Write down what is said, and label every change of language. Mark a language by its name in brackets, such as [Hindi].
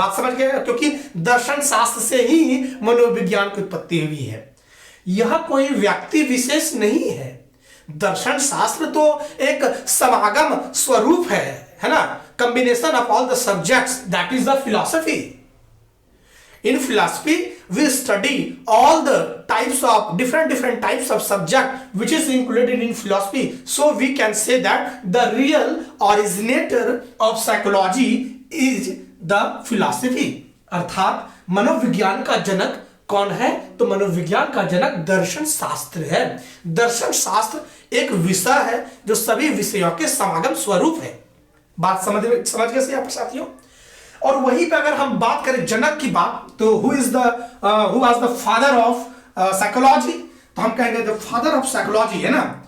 [Hindi] बात समझ गए, क्योंकि दर्शन शास्त्र से ही मनोविज्ञान की उत्पत्ति हुई है। यह कोई व्यक्ति विशेष नहीं है, दर्शन शास्त्र तो एक समागम स्वरूप है ना, [English] combination of all the subjects, that is the philosophy. In philosophy we study all the types of different types of subject which is included in philosophy, so we can say that the real originator of psychology is the philosophy. [Hindi] अर्थात मनोविज्ञान का जनक कौन है, तो मनोविज्ञान का जनक दर्शन शास्त्र है। दर्शन शास्त्र एक विषय है जो सभी विषयों के समागम स्वरूप है। बात समझ गए आप साथियों। और वहीं पे अगर हम बात करें जनक की बात, तो [English] who was the father of psychology, [Hindi] तो हम कहेंगे [English] the father of psychology, [Hindi] है ना।